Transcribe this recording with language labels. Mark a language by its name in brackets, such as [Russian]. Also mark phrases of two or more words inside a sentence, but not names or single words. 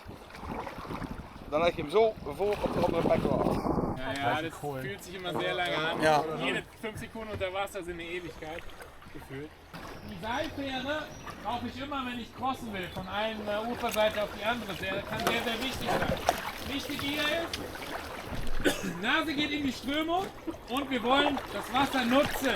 [Dutch] Dan leg je hem zo voor op de andere plek af. [German] Ja, das fühlt sich immer sehr lange an. Ja. Jede 5 Sekunden unter Wasser sind eine Ewigkeit gefühlt. Die Seilfähre brauche ich immer, wenn ich crossen will, von einer Uferseite auf die andere. Das kann sehr, sehr wichtig sein. Wichtig hier ist, Nase geht in die Strömung und wir wollen das Wasser nutzen.